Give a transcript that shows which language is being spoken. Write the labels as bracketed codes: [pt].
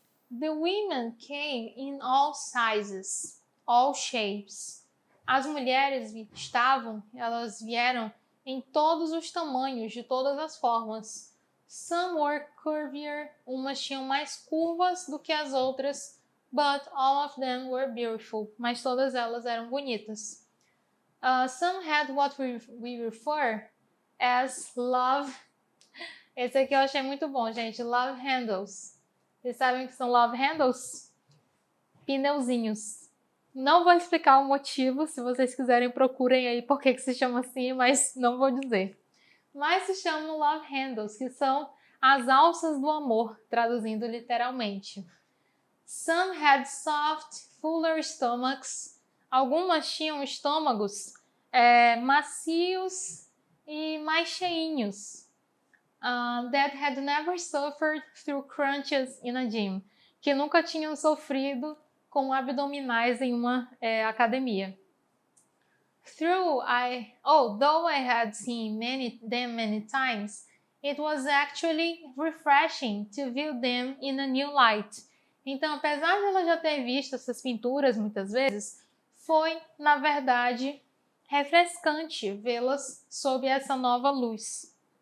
[en] The women came in all sizes, all shapes. [pt] As mulheres elas vieram em todos os tamanhos, de todas as formas. [en] Some were curvier, [pt] umas tinham mais curvas do que as outras, [en] but all of them were beautiful. [pt] Mas todas elas eram bonitas. [en] Some had what we refer as love. [pt] Esse aqui eu achei muito bom, gente. Love handles. Vocês sabem o que são love handles? Pneuzinhos. Não vou explicar o motivo, se vocês quiserem procurem aí por que se chama assim, mas não vou dizer. Mas se chamam love handles, que são as alças do amor, traduzindo literalmente. [en] Some had soft, fuller stomachs. [pt] Algumas tinham estômagos macios e mais cheinhos. [en] That had never suffered through crunches in a gym. [pt] Que nunca tinham sofrido com abdominais em uma academia. [en] Though I had seen them many times, it was actually refreshing to view them in a new light. [pt] Então, apesar de ela já ter visto essas pinturas muitas vezes, foi, na verdade, refrescante vê-las sob essa nova luz.